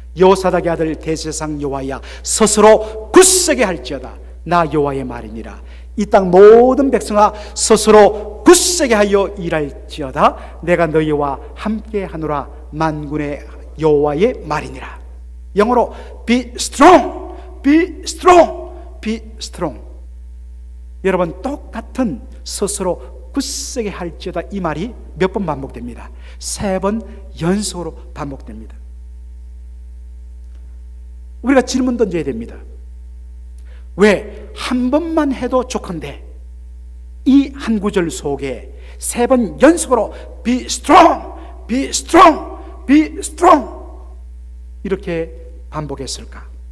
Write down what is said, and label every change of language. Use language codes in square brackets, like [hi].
[ko] 여호사닥의 아들 대제사장 여호와야 스스로 굳세게 할지어다. 나 여호와의 말이니라. 이 땅 모든 백성아 스스로 굳세게 하여 일할지어다. 내가 너희와 함께 하노라. 만군의 여호와의 말이니라. [en] 영어로 be strong, be strong, be strong. [ko] 여러분, 똑같은 스스로 굳세게 할지어다 이 말이 몇 번 반복됩니다. 3번 연속으로 반복됩니다. 우리가 질문 던져야 됩니다. 왜 한 번만 해도 좋건데 이 한 구절 속에 3번 연속으로 [en] be strong, be strong, be strong [ko] 이렇게 반복했을까?